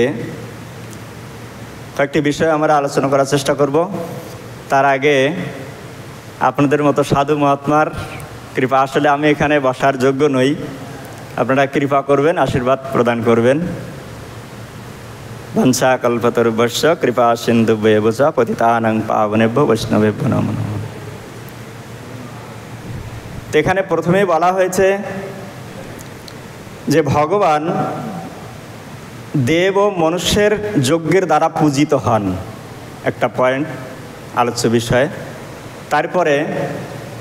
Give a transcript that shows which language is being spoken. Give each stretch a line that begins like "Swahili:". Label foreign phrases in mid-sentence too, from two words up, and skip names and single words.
Bangla: কয়েকটি বিষয় আমরা আলোচনা করার চেষ্টা করব। তার আগে আপনাদের মতো সাধু মহাত্মার কৃপা, আসলে আমি এখানে বসার যোগ্য নই, আপনারা কৃপা করবেন, আশীর্বাদ প্রদান করবেন।
Sanskrit: বংশা কল্পতরুভ্যশ্চ কৃপা সিন্ধুভ্যেব চ পতিতানাং পাবনেভ্যো বৈষ্ণবেভ্যো নমো নমঃ।
Bangla: তো এখানে প্রথমেই বলা হয়েছে যে ভগবান দেব ও মনুষ্যের যজ্ঞের দ্বারা পূজিত হন, একটা পয়েন্ট আলোচ্য বিষয়।